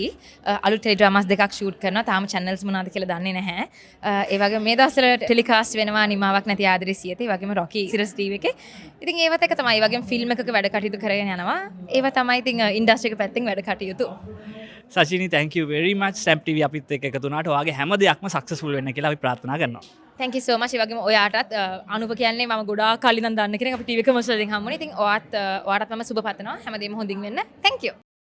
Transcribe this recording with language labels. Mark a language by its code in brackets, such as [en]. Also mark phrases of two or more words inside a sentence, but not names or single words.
[si] අලුත් ටෙලිඩ්‍රාමාස් දෙකක් ෂූට් කරනවා. තාම channels මොනවද කියලා දන්නේ නැහැ. ඒ වගේ මේ දවස්වල ටෙලිකාස්ට් වෙනවා නිමාවක් නැති ආදරේ සියත. ඒ වගේම රොකි සිරස් ටීවී එකේ. ඉතින් ඒවත් එක තමයි. ඒ වගේම ෆිල්ම් එකක වැඩ කටයුතු කරගෙන යනවා. ඒවා තමයි ඉතින් ඉන්ඩස්ට්‍රි එක පැත්තෙන් වැඩ කටයුතු. සචිනී [en] thank you very much [si] Stamp TV අපිත් එක්ක එකතු වුණාට ඔයාගේ හැම දෙයක්ම සක්සස්ෆුල් වෙන්න කියලා අපි ප්‍රාර්ථනා කරනවා. [en] Thank you so much. [si] ඒ වගේම ඔයාටත් අනුප කියන්නේ මම ගොඩාක් කලින් ඉඳන් දන්න කෙනෙක්. අපි [en] TV commercial [si] එකෙන් හම්බුනේ. ඉතින් ඔයාටත් මම සුබ පතනවා. හැමදේම හොඳින් වෙන්න. [en] Thank you.